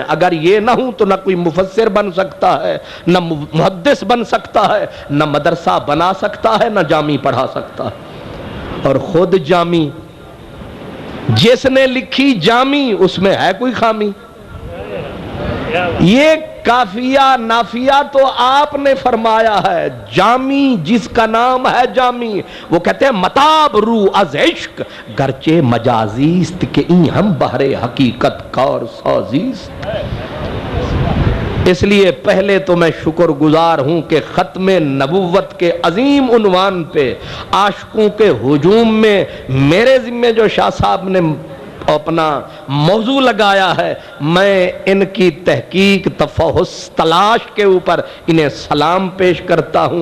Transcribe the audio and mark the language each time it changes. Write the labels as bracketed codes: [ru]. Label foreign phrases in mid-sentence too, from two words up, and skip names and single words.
[ur] اگر یہ نہ ہوں تو نہ کوئی مفسر بن سکتا ہے, نہ محدث بن سکتا ہے, نہ مدرسہ بنا سکتا ہے, نہ جامی پڑھا سکتا ہے. اور خود جامی جس نے لکھی جامی اس میں ہے کوئی خامی. یہ کافیہ نافیہ تو آپ نے فرمایا ہے, جامی جس کا نام ہے جامی, وہ کہتے ہیں [fa] متاب رو از عشق گرچہ مجازیست کہ این ہم بہر حقیقت کار سازیست. [ur] اس لیے پہلے تو میں شکر گزار ہوں کہ ختم نبوت کے عظیم عنوان پہ عاشقوں کے ہجوم میں میرے ذمہ جو شاہ صاحب نے اپنا موضوع لگایا ہے، میں ان کی تحقیق تفحص تلاش کے اوپر انہیں سلام پیش کرتا ہوں۔